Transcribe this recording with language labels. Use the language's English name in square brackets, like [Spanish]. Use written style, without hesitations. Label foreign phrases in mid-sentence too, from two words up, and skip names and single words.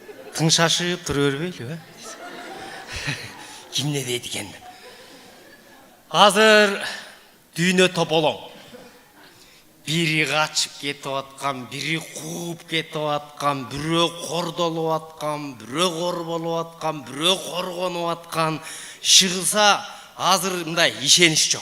[Kazakh] тың шашып тұра бербейлі, кім не дейді екен. [Kyrgyz] Азыр дүйнө тополоң. Бири качып кетип аткан, бири кууп кетип аткан, бирөө кордолуп аткан, бирөө корболуп аткан, бирөө коргонуп аткан. Шыгылса азыр мындай ишенич жок.